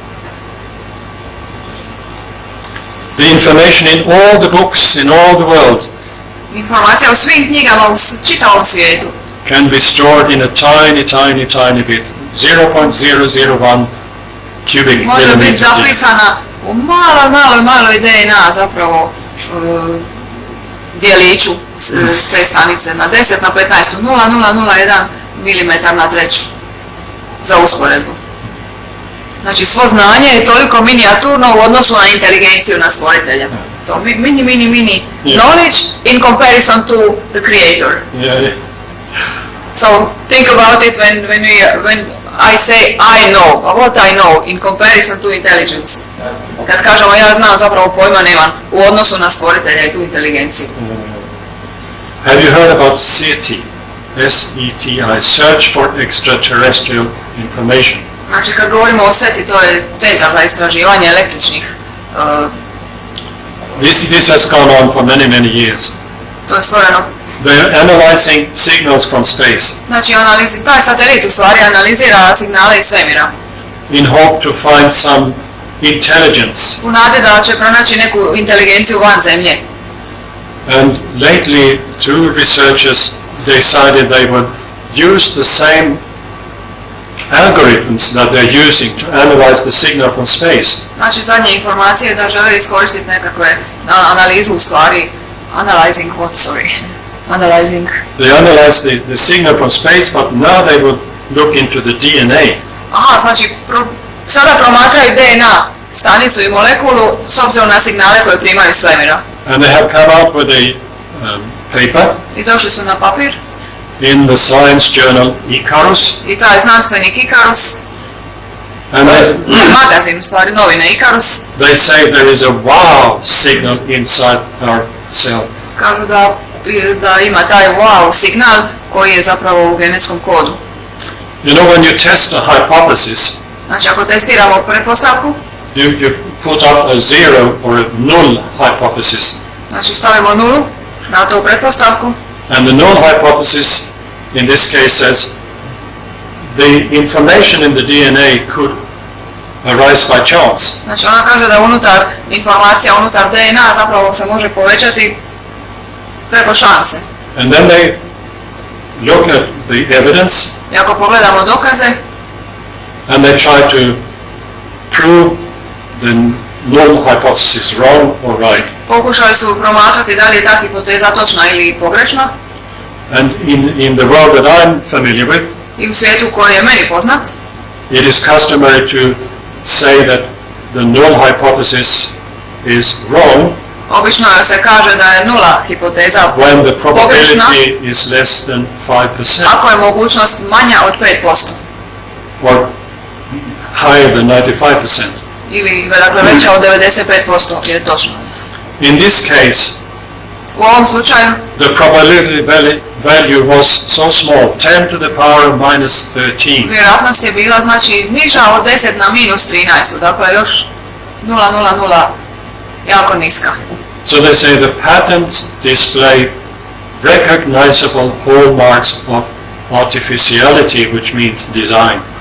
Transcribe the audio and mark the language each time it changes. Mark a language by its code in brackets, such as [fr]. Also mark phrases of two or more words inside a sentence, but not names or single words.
[en] The information in all the books in all the world [hr] Informacija u svim knjigama u čitavom svijetu [en] can be stored in a tiny bit, 0.001 cubic [hr] može biti [en] millimeter. [hr] zapisana u maloj DNA zapravo dijeliću s te stanice na 10 na 15, 0,001 mm na treću za usporedbu. Znači, svo znanje je toliko minijaturno u odnosu na inteligenciju na stvoritelja. [en] So, mini knowledge in comparison to the creator. Yeah. So, think about it when I say I know, what I know in comparison to intelligence. [hr] Kad kažemo ja znam, zapravo pojma nemam u odnosu na stvoritelja i tu inteligenciju. [en] Have you heard about SETI? S-E-T-I, Search for Extraterrestrial Information. [hr] Znači, kad govorimo o SETI, to je Centar za istraživanje električnih. [en] This has gone on for many years. [hr] To je stvoreno. [en] They're analyzing signals from space [hr] Znači, taj satelit u stvari analizira signale iz svemira. [en] in hope to find some intelligence. [hr] U nade da će pronaći neku inteligenciju van zemlje. [en] And lately, 2 researchers decided they would use the same algorithms that they're using to analyze the signal from space. [hr] Znači, zadnje informacije da žele iskoristiti nekakve analizu u stvari. [en] Analyzing what, sorry? Analyzing. They analyze the signal from space, but now they would look into the DNA. [hr] Aha, znači, sada promatraju DNA stanicu i molekulu s obzirom na signale koje primaju iz svemira. [en] And they have come out with a paper [hr] I došli su na papir [en] in the science journal Icarus, [hr] i taj znanstvenik Icarus [en] And [hr] magazin, u stvari novine Ikarus, [en] they say there is a wow signal inside our cell. [hr] kažu da ima taj wow signal koji je zapravo u genetskom kodu. [en] You know, when you test a hypothesis, [hr] Znači ako testiramo pretpostavku, [en] you put up a zero or a null hypothesis. [hr] znači stavimo nulu na tu pretpostavku, [en] And the null hypothesis in this case says the information in the DNA could arise by chance. [hr] znači ona kaže da informacija unutar DNA zapravo se može povećati preko šanse. [en] And then they look at the evidence [hr] I ako pogledamo dokaze, [en] and they try to prove the null hypothesis wrong or right. [hr] pokušali su promatrati da li je ta hipoteza točna ili pogrešna. [en] And in the world that I'm familiar with, [hr] I u svijetu koji je meni poznat, [en] it is customary to say that the null hypothesis is wrong [hr] obično se kaže da je nula hipoteza [en] when the [hr] pogrešna [en] probability is less than 5% [hr] ako je mogućnost manja od 5% [en] or higher than 95%. [hr] ili dakle veća od 95% je točno. [en] In this case, [hr] U ovom slučaju [en] the probability value was so small, 10 to the power of minus 13. [hr] vjerojatnost je bila znači niža od 10 na minus 13, dakle još 0,00 jako niska. [en] So they say the patents display recognizable hallmarks of artificiality, which means design.